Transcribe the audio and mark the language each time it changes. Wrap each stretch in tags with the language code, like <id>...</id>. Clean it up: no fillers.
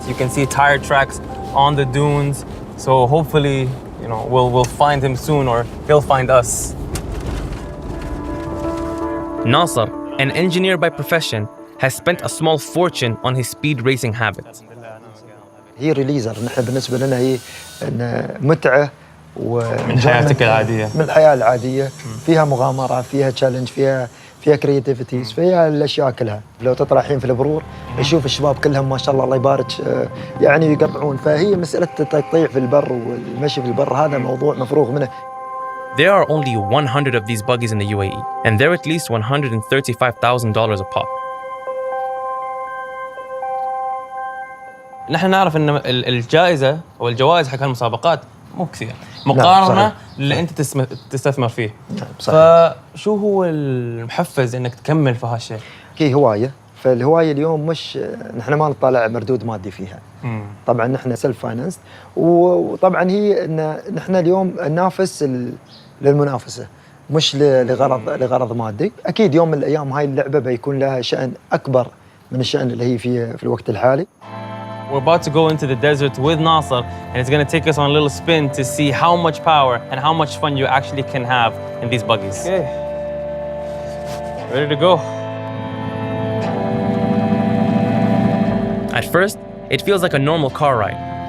<en>You can see tire tracks on the dunes. So hopefully, you know, we'll find him soon or he'll find us. Nasser, an engineer by profession, has spent a small fortune on his speed racing habits.</en> <ar>هي ريليزر نحن بالنسبة لنا هي متعة من حياتك العادية. من الحياة العادية فيها مغامرة فيها تشالنج فيها كرياتيفيتيز فيها الأشياء كلها. لو تطلعين في البرور يشوف الشباب كلهم ما شاء الله الله يبارك يعني يقطعون. فهي مسألة التقطيع في البر والمشي في البر هذا موضوع مفروغ منه.</ar> <en>There are only 100 of these buggies in the UAE, and they're at least $135,000 a pop.</en> <ar>نحن نعرف ان الجائزة او الجوائز حق المسابقات مو كثير مقارنة اللي انت تستثمر فيه. فشو هو المحفز انك تكمل في هالشيء؟ هي هواية. فالهواية اليوم مش نحن ما نطلع مردود مادي فيها. طبعا نحن سيلف فاينانس وطبعا هي ان نحن اليوم ننافس للمنافسة مش لغرض مادي. اكيد يوم من الايام هاي اللعبة بيكون لها شأن اكبر من الشأن اللي هي فيه في الوقت الحالي.</ar> <en>We're about to go into the desert with Nasser and it's going to take us on a little spin to see how much power and how much fun you actually can have in these buggies. Okay. Ready to go. At first, it feels like a normal car ride.</en>